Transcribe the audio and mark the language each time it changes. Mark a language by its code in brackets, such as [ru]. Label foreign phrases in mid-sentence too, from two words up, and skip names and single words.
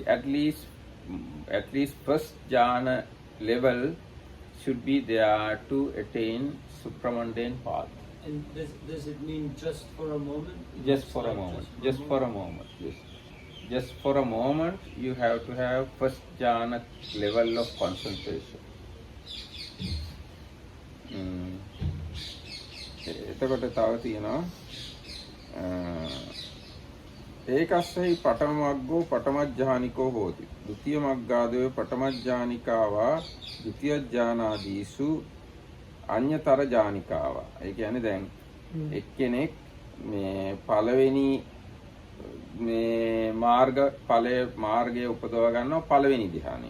[en] At least first jhana level should be there to attain supramundane path. And does it mean just for a moment? Just for a moment. Just for a moment. Yes. Just for a moment, you have to have first jhana level of concentration. [si] එතකොට තව තියෙනවා [pi] ඒකස්සෙහි පඨම මග්ගෝ පඨමඥානිකෝ හෝති. ဒုတိ ය මග්ගාදෝ පඨමඥානිකාවා ဒုတိ ය ඥානාදීසු අඤ්‍යතර ඥානිකාවා. [si] ඒ කියන්නේ දැන් එක්කෙනෙක් මේ පළවෙනි මේ මාර්ගය උපදව ගන්නවා පළවෙනි ධ්‍යානෙ.